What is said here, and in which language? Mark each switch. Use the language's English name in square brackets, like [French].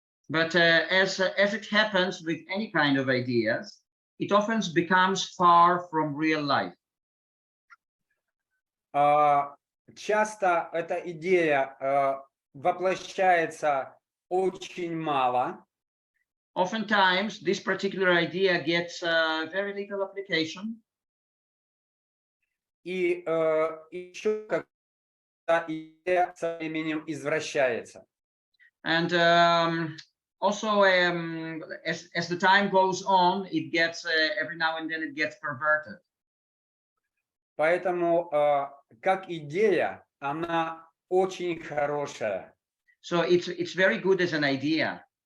[English] But as it happens with any kind of ideas, it often becomes far from real life. [Russian] Часто эта идея воплощается очень мало. [English] Oftentimes, this particular idea gets very little application. [Russian] И еще когда идея со временем извращается. [English] And also, as the time goes on, it gets every now and then it gets perverted. [Russian] Поэтому как идея, она очень хорошая. [English] So it's very good as an idea.